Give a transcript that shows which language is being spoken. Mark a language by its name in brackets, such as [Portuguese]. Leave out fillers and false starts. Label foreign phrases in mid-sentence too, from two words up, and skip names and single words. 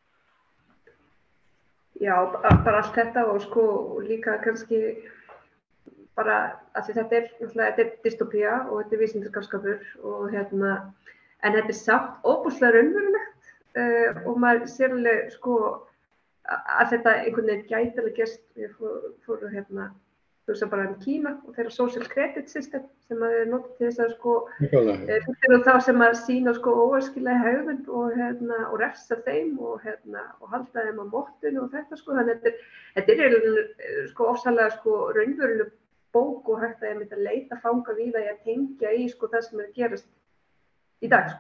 [Icelandic] Já, bara allt þetta og sko líka kannski bara að því þetta er dystopía og þetta er vísindaskapur og en þetta er samt óbúslega raunverulegt og maður sér alveg sko að þetta einhvern veginn gæti alveg gerst. Ég fór hugsa bara Kína og þeirra [English] social credit system [Icelandic] sem að er notað til þess að sko þá sem að sýna sko óæskilega hegðun og refsa þeim og halda þeim á mottinu og þetta sko. Þannig að þetta er sko ofsalega sko raunveruleg bók og hægt að leita fanga víða í að tengja í sko það sem er að gerast í dag sko.